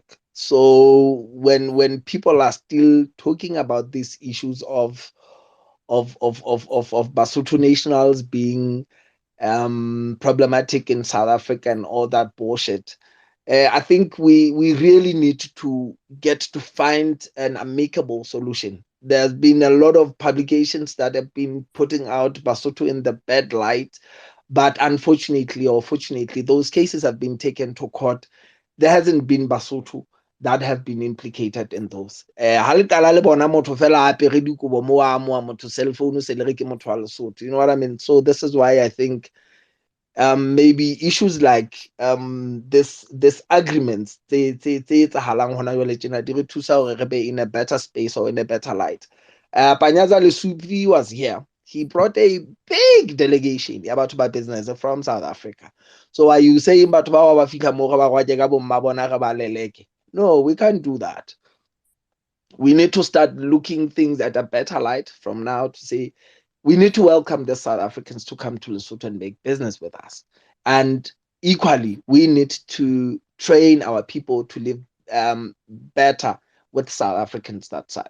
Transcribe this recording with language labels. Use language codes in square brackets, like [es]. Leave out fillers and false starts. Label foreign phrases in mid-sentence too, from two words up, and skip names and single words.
[en] So when people are still talking about these issues of Basotho nationals being problematic in South Africa and all that bullshit, I think we really need to get to find an amicable solution. There's been a lot of publications that have been putting out Basotho in the bad light, but unfortunately or fortunately, those cases have been taken to court. There hasn't been Basotho that have been implicated in those. [st] Ha le tala le bona motho fela a apere dikobo mo a mo motho cell phone se le re ke motho wa Lesotho. [en] You know what I mean? So this is why I think maybe issues like this agreements [st] tse etsahalang hona jwale tjena di re thusa hore re be [en] in a better space or in a better light. Panyaza Lesupi was here. He brought a big delegation [st] ya batho ba [en] business from South Africa. So are you saying [st] batho ba ba fika mo ba rwake ka bo mma bona re ba leleke? [en] No, we can't do that. We need to start looking things at a better light from now to say we need to welcome the South Africans to come to Lesotho and make business with us. And equally, we need to train our people to live better with South Africans that side.